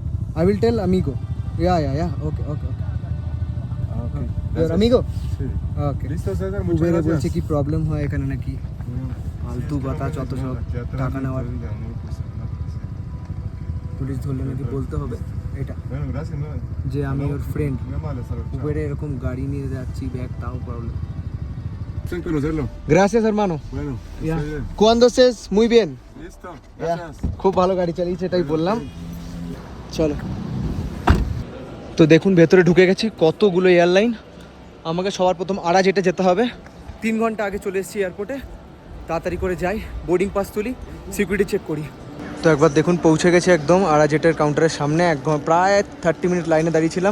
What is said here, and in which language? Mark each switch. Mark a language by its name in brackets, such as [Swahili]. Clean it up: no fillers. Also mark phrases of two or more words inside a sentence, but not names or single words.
[English] I will tell amigo. Yeah. Okay. Okay. Your amigo? [Spanish] Sí. [English] Okay. [Spanish] Listo, César, muchas [Bangla] উবেরে [Spanish] gracias. [Bangla] বলছে কি প্রবলেম হয় এখানে নাকি, ফালতু কথা, যত সব টাকা নেওয়ার, পুলিশ ধরলে নাকি বলতে হবে এটা [Spanish] Bueno, gracias. No, [Bangla] যে আমি ওর ফ্রেন্ড। [Spanish] muy amable, hasta luego. [Bangla] উবেরে এরকম গাড়ি নিয়ে যাচ্ছি, ব্যাগ, তাও প্রবলেম। [Spanish] Gusto en conocerlo. Gracias hermano. Bueno, [English] Yeah. [Spanish] estoy bien. Cuando estés muy bien. Listo, [English] Yeah. [Spanish] gracias. [Bangla] খুব ভালো গাড়ি চালিয়েছে, এটাই বললাম। চলো। তো দেখুন ভেতরে ঢুকে গেছি, কতগুলো এয়ারলাইন। আমাকে সবার প্রথম আরাজেটে যেতে হবে। 3 ঘন্টা আগে চলে এসেছি এয়ারপোর্টে, তাড়াতাড়ি করে যাই, [English] boarding pass [Bangla] তুলি, [English] security check [Bangla] করি। তো একবার দেখুন পৌঁছে গেছি একদম আরাজেটের কাউন্টারের সামনে, প্রায় 30 মিনিট লাইনে দাঁড়িয়েছিলাম।